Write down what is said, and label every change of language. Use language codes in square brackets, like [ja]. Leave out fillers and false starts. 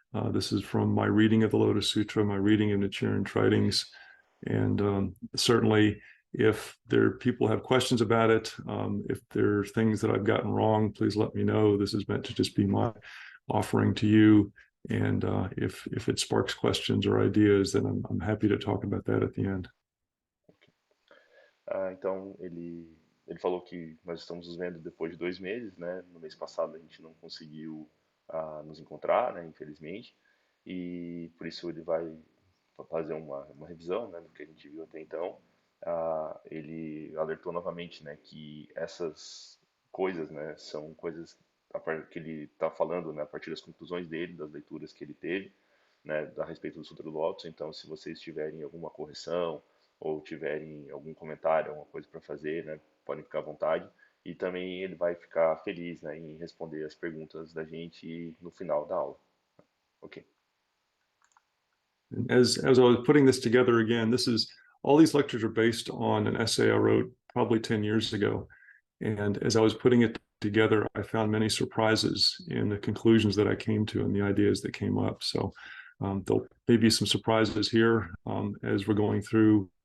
[en] This is from my reading of the Lotus Sutra, my reading of Nichiren's writings, and certainly if people have questions about it, if there are things that I've gotten wrong, please let me know. This is meant to just be my offering to you. And if it sparks questions or ideas, then I'm happy to talk about that at the end. [pt] Então, ele falou que nós estamos nos vendo depois de 2 meses, né? No mês passado a gente não conseguiu nos encontrar, né? Infelizmente. E por isso ele vai fazer uma revisão, né? Do que a gente viu até então. Ele alertou novamente, né? Que essas coisas, né? São coisas que ele está falando, né? A partir das conclusões dele, das leituras que ele teve, né? A respeito do Sutra do Lótus. Então, se vocês tiverem alguma correção ou tiverem algum comentário, alguma coisa para fazer, né, podem ficar à vontade. E também ele vai ficar feliz, né, em responder as perguntas da gente no final da aula. Ok. [en] As I was putting this together again, all these lectures are based on an essay I wrote probably 10 years ago. And as I was putting it together, I found many surprises in the conclusions that I came to and the ideas that came up. So there'll maybe some surprises here as we're going through.